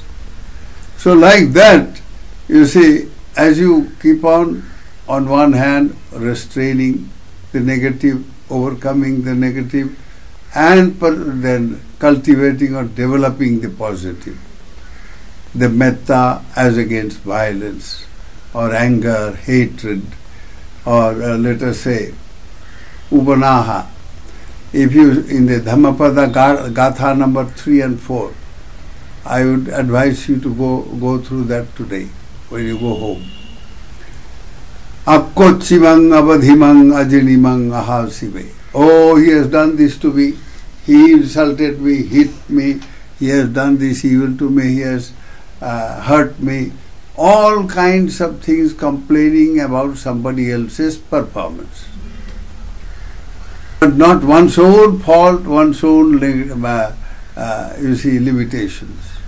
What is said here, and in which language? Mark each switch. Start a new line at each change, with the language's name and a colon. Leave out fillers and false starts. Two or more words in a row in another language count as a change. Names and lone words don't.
English: So like that, you see, as you keep on one hand restraining the negative, overcoming the negative, and then cultivating or developing the positive, the metta as against violence or anger, hatred, or let us say upanaha. If you, in the Dhammapada Gatha number 3 and 4, I would advise you to go through that today when you go home.
Pali: Akkochimang abadhimang ajinimang ahasive.
English: Oh, he has done this to me, he insulted me, hit me, he has done this evil to me, he has hurt me. All kinds of things complaining about somebody else's performance. But not one's own fault, one's own limitations.